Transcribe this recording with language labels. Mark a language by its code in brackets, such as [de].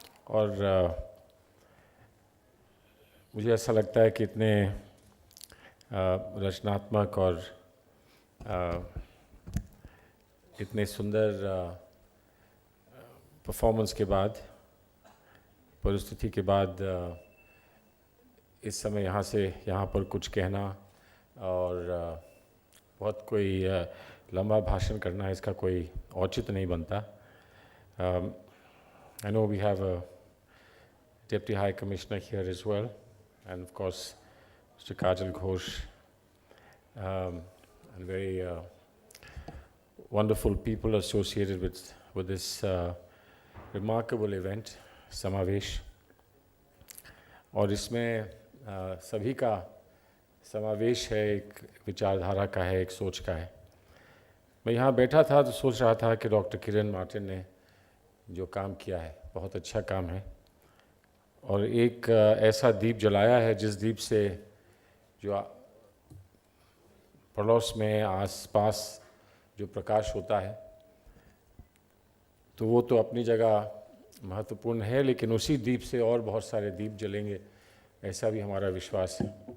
[hi] और मुझे ऐसा लगता है कि इतने रचनात्मक और इतने सुंदर परफॉर्मेंस के बाद, परिस्थिति के बाद इस समय यहाँ पर कुछ कहना और बहुत कोई लंबा भाषण करना, इसका कोई औचित्य नहीं बनता। [en] I know we have a Deputy High Commissioner here as well, and of course Mr. Kajal Ghosh, and very wonderful people associated with this remarkable event, समावेश। [hi] और इसमें सभी का समावेश है, एक विचारधारा का है, एक सोच का है। मैं यहाँ बैठा था तो सोच रहा था कि डॉक्टर किरण मार्टिन ने जो काम किया है बहुत अच्छा काम है, और एक ऐसा दीप जलाया है जिस दीप से जो पड़ोस में आसपास जो प्रकाश होता है तो वो तो अपनी जगह महत्वपूर्ण है, लेकिन उसी दीप से और बहुत सारे दीप जलेंगे, ऐसा भी हमारा विश्वास है।